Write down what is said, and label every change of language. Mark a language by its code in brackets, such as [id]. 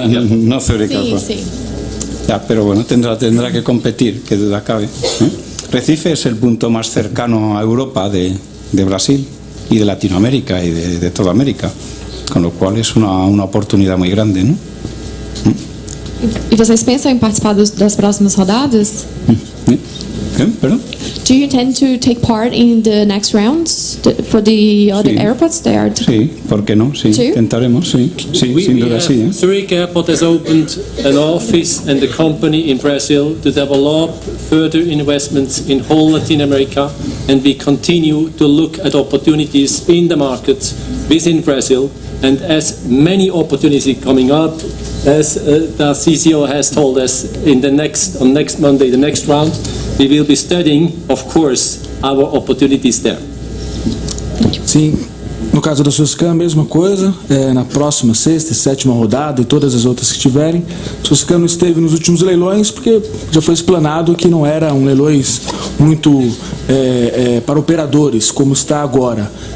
[es] No Zurich. Sí. Ya, pero bueno, tendrá que competir, que duda cabe. Recife es el punto más cercano a Europa de Brasil y de Latinoamérica y de toda América, con lo cual es una oportunidad muy grande, ¿no? [pt] E vocês pensam em participar das próximas rodadas? [es] Perdón? [en] Do you intend to take part in the next rounds for the other airports? [es] Sí, ¿por qué no? Sí, intentaremos, sí, sin duda sí. [en] Zurich Airport has opened an office and a company in Brazil to develop further investments in whole Latin America, and we continue to look at opportunities in the market within Brazil, and as many opportunities coming up, as the CCO has told us on next Monday, the next round, we will be studying, of course, our opportunities there. [pt] Sim, no caso da Suscan, a mesma coisa, na próxima sexta e sétima rodada e todas as outras que tiverem. Suscan não esteve nos últimos leilões porque já foi explanado que não era um leilões muito para operadores, como está agora.